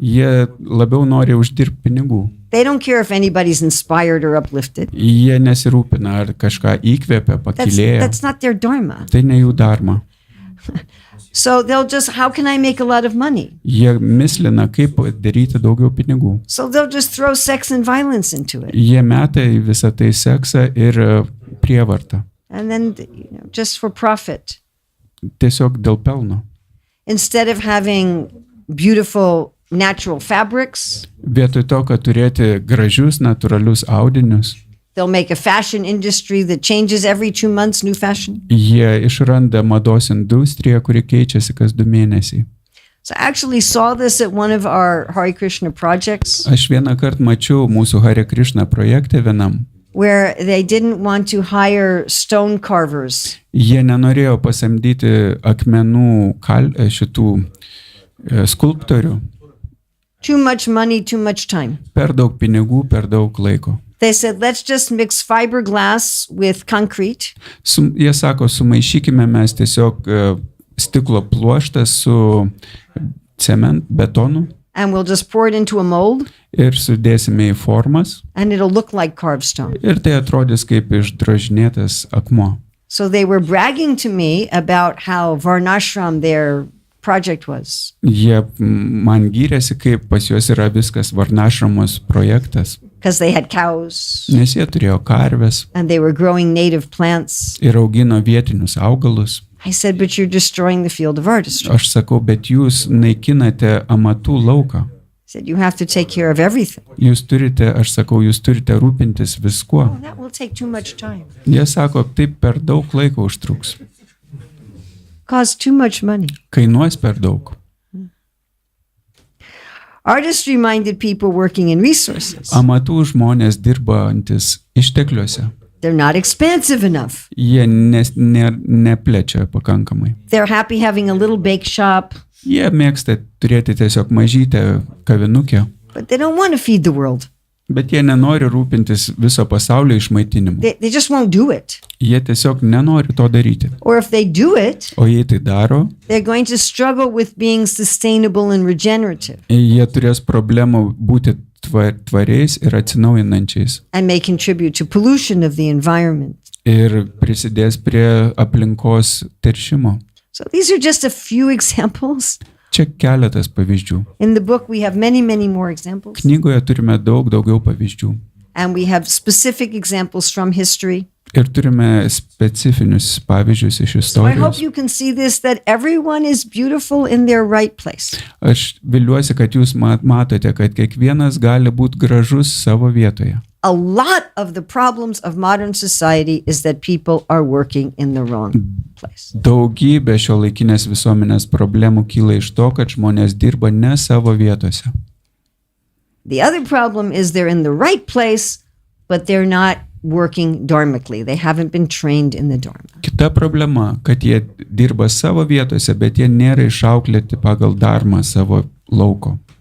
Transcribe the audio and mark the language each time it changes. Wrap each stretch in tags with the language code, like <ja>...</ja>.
<lt>jie labiau nori uždirbti pinigų.</lt> <en>They don't care if anybody's inspired or uplifted.</en> <lt>Jie nesirūpina, ar kažką įkvepia, pakilėja.</lt> <en>That's not their dharma.</en> <lt>Tai ne jų dharma.</lt> <en>So they'll just, how can I make a lot of money?</en> <lt>Jie mislina, kaip daryti daugiau pinigų.</lt> <en>So they'll just throw sex and violence into it.</en> <lt>Jie meta į visą tai seksą ir prievartą.</lt> <en>And then, just for profit.</en> <lt>Tiesiog dėl pelno.</lt> <en>Instead of having beautiful natural fabrics,</en> <lt>Vietoj to, kad turėti gražius, natūralius audinius,</lt> <en>they'll make a fashion industry that changes every 2 months, new fashion.</en> <lt>jie išranda mados industriją, kuri keičiasi kas 2 mėnesiai.</lt> <en>So I actually saw this at one of our Hare Krishna projects,</en> <lt>Aš vieną kartą mačiau mūsų Harė Krišna projekte vienam.</lt> <en>where they didn't want to hire stone carvers.</en> <lt>Jie nenorėjo pasamdyti akmenų šitų skulptorių.</lt> <en>Too much money, too much time.</en> <lt>Per daug pinigų, per daug laiko.</lt> <en>They said, let's just mix fiberglass with concrete.</en> <lt>Jie sako, sumaišykime mes tiesiog stiklo pluoštą su betonu</lt> <en>And we'll just pour it into a mold</en> <lt>ir sudėsime į formas</lt> <en>and it'll look like carved stone.</en> <lt>ir tai atrodys kaip išdrožinėtas akmuo.</lt> <en>So they were bragging to me about how Varnashram their project was.</en> <lt>Jie man gyrėsi, kaip pas juos yra viskas Varnašramos projektas,</lt> <en>Because they had cows</en> <lt>nes jie turėjo karves</lt> <en>and they were growing native plants.</en> <lt>ir augino vietinius augalus.</lt> <en>I said, but you're destroying the field of artistry.</en> <lt>Aš sakau, bet jūs naikinate amatų lauką.</lt> <en>I said, you have to take care of everything.</en> <lt>Jūs turite, aš sakau, jūs turite rūpintis viskuo.</lt> <en>Oh, that will take too much time.</en> <lt>Jie sako, taip per daug laiko užtruks.</lt> <en>Cost too much money.</en> <lt>Kainuos per daug.</lt> <en>Artistry-minded people working in resources.</en> <lt>Amatų žmonės dirbantis ištekliuose.</lt> <en>They're not expansive enough.</en> <lt>Jie neplečia pakankamai.</lt> <en>They're happy having a little bake shop,</en> <lt>Jie mėgsta turėti tiesiog mažytę kavinukę,</lt> <en>but they don't want to feed the world.</en> <lt>bet jie nenori rūpintis viso pasaulio išmaitinimu.</lt> <en>They just won't do it.</en> <lt>Jie tiesiog nenori to daryti.</lt> <en>Or if they do it,</en> <lt>O jei tai daro,</lt> <en>they're going to struggle with being sustainable and regenerative.</en> <lt>jie turės problemų būti tvariais ir atsinaujinančiais.</lt> <en>and may contribute to pollution of the environment.</en> <lt>Ir prisidės prie aplinkos teršimo.</lt> <en>So these are just a few examples.</en> <lt>Čia keletas pavyzdžių.</lt> <en>In the book, we have many, many more examples.</en> <lt>Knygoje turime daugiau pavyzdžių.</lt> <en>And we have specific examples from history.</en> <lt>Ir turime specifinius pavyzdžius iš</lt> <en>So I hope</en> <lt>istorijos.</lt> <en>you can see this, that everyone is beautiful in their right place.</en> <lt>Aš viliuosi, kad jūs matote, kad kiekvienas gali būti gražus savo vietoje.</lt> <en>A lot of the problems of modern society is that people are working in the wrong place.</en> <lt>Daugybė šiuolaikinės visuomenės problemų kyla iš to, kad žmonės dirba ne savo vietose.</lt> <en>The other problem is they're in the right place, but they're not working dharmically. They haven't been trained in the dharma.</en> <lt>Kita problema, kad jie dirba savo vietose, bet jie nėra išauklėti pagal dharmą savo lauko.</lt>